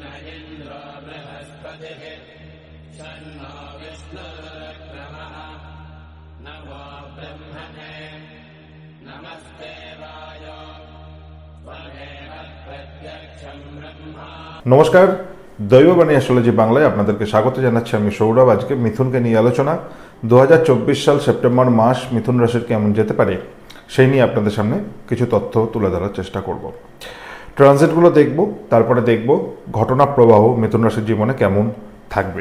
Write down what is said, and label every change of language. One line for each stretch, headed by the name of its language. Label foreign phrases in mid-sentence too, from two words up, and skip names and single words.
Sanskrit: इन्द्रो बृहस्पतिः शन्नो विष्णुरुक्रमः नमो ब्रह्मणे नमस्ते वायो त्वमेव प्रत्यक्षं ब्रह्मा।
Bangla: নমস্কার, দৈববাণী অ্যাস্ট্রোলজি বাংলায় আপনাদেরকে স্বাগত জানাচ্ছি। আমি সৌরভ। আজকে মিথুনকে নিয়ে আলোচনা। 2024 সাল সেপ্টেম্বর মাস মিথুন রাশির কেমন যেতে পারে সেই নিয়ে আপনাদের সামনে কিছু তথ্য তুলে ধরার চেষ্টা করব। ট্রানজিটগুলো দেখব, তারপরে দেখব ঘটনা প্রবাহ মিথুন রাশির জীবনে কেমন থাকবে।